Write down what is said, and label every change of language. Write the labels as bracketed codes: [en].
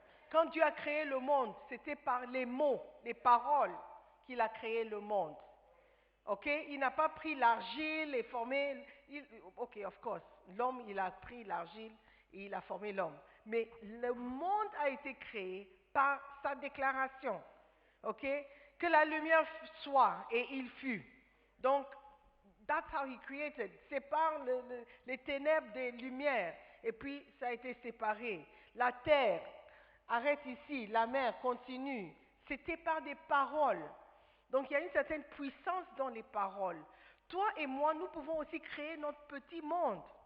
[fr] Quand Dieu a créé le monde, c'était par les mots, les paroles qu'il a créé le monde. OK? Il n'a pas pris l'argile et formé... OK, [en] of course. [fr] L'homme, il a pris l'argile et il a formé l'homme. Mais le monde a été créé par sa déclaration. OK? Que la lumière soit et il fut. [en] Donc, that's how he created. [fr] Sépare les ténèbres des lumières. Et puis, ça a été séparé. La terre, arrête ici. La mer, continue. C'était par des paroles. Donc, il y a une certaine puissance dans les paroles. Toi et moi, nous pouvons aussi créer notre petit monde.